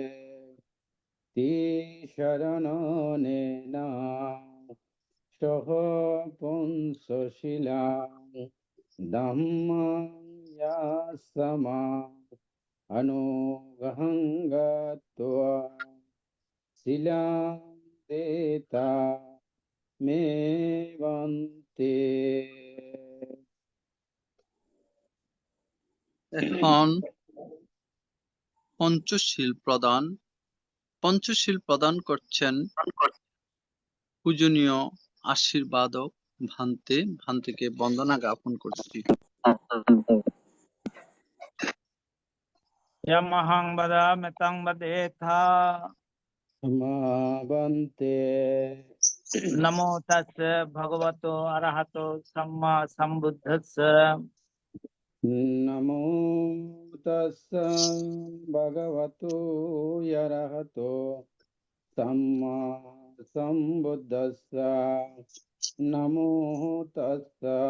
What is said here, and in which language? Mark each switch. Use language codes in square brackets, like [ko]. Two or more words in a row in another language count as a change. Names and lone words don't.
[pi] তিশরণেন সহ পঞ্চশীলাং ধম্মং ইয়াসমা অনুগ্রহং গত্বা শিলাং দেতা মে বন্তে। [bn] এখন পঞ্চশীল প্রদান করছেন পূজনীয় আশীর্বাদক ভান্তেকে বন্দনা জ্ঞাপন করছি। [pi] यमहं वदामि तं वदेथा মা বন্তে नमो तस् भगवतो अरहतो सम्मा सम्बुद्धस्स नमो तस्स भगवतो अरहतो सम्मा सम्बुद्धस्स नमो तस्स